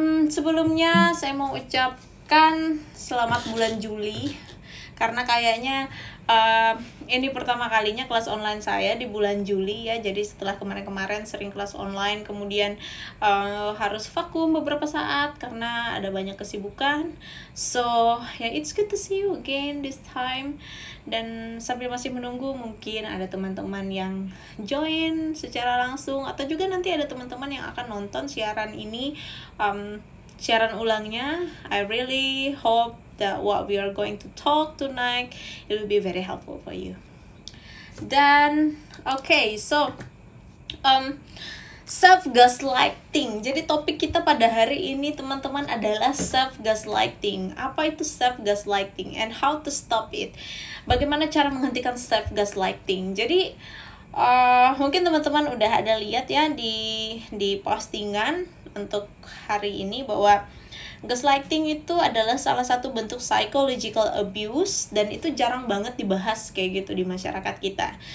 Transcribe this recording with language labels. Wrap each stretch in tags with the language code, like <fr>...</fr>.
<id>Sebelumnya saya mau ucapkan selamat bulan Juli karena kayaknya ini pertama kalinya kelas online saya di bulan Juli ya. Jadi setelah kemarin-kemarin sering kelas online, kemudian harus vakum beberapa saat karena ada banyak kesibukan.</id> <en>So yeah, it's good to see you again this time.</en> <id>Dan sambil masih menunggu, mungkin ada teman-teman yang join secara langsung atau juga nanti ada teman-teman yang akan nonton siaran ini, siaran ulangnya.</id> <en>I really hope that what we are going to talk tonight, it will be very helpful for you. Dan okay, so self gaslighting.</en> <id>Jadi topik kita pada hari ini teman-teman adalah self gaslighting. Apa itu self gaslighting and</id> <en>how to stop it?</en> <id>Bagaimana cara menghentikan self gaslighting? Jadi mungkin teman-teman udah ada lihat ya di postingan untuk hari ini bahwa gaslighting itu adalah salah satu bentuk</id> <en>psychological abuse</en> <id>dan itu jarang banget dibahas kayak gitu di masyarakat kita.</id>